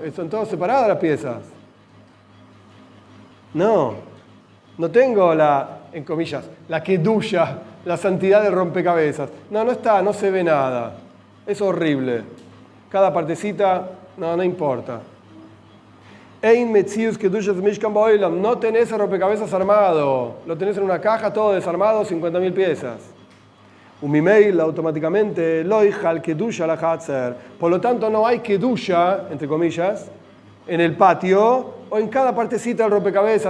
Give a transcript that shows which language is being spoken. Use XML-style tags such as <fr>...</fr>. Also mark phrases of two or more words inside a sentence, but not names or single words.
<es>Son todas separadas las piezas. No tengo en comillas, la kedushá, la santidad del rompecabezas. No está, no se ve nada. Es horrible. Cada partecita, no importa.</es> <he>אין מציאות קדושת משכן בעולם.</he> <es>No tenés el rompecabezas armado. Lo tenés en una caja, todo desarmado, 50.000 piezas.</es> <he>Umimeil, automáticamente, לא חל קדושה לחצר.</he> <es>Por lo tanto, no hay kedusha, entre comillas, en el patio o en cada partecita del rompecabezas.</es>